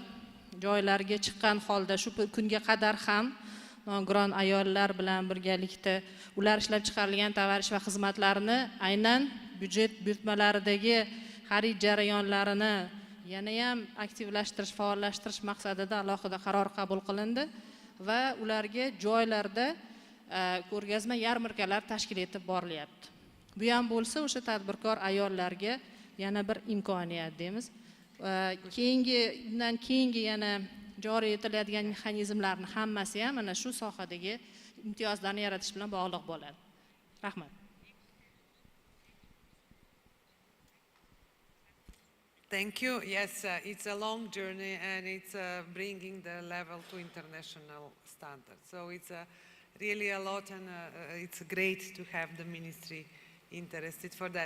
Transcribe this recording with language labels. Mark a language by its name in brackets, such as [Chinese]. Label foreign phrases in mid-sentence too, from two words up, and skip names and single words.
[Uzbek] joylarga chiqqan holda shu kunga qadar ham nogiron ayollar bilan birgalikda ular ishlab chiqarilgan tovar va xizmatlarni aynan byudjet buyurtmalaridagi xarid jarayonlarini yana ham aktivlashtirish, faollashtirish maqsadida alohida qaror qabul qilindi va ularga joylarda ko'rgazma yarmarkalar tashkil etib borilyapti. Bu ham bo'lsa o'sha tadbirkor ayollarga yana bir imkoniyat deymiz. Undan keyingi yana joriy etiladigan mexanizmlarni hammasi ham mana shu sohadagi imtiyozlarni yaratish bilan bog'liq bo'ladi. Rahmat. [English] Thank you. Yes, it's a long journey and it's bringing the level to international standards. So it's really a lot and it's great to have the ministry interested for that.